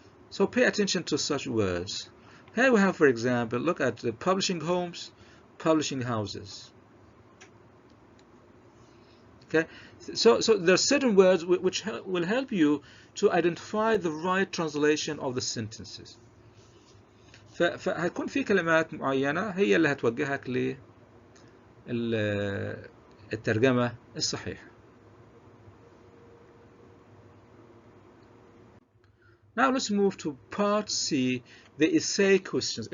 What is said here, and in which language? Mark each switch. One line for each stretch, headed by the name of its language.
English: So pay attention to such words. Here we have, for example, look at the publishing homes, publishing houses. Okay, so there are certain words which will help you to identify the right translation of the sentences.
Arabic: فهيكون في كلمات معينة هي اللي هتوجهك للترجمة الصحيحة.
English: Now let's move to part C, the essay questions.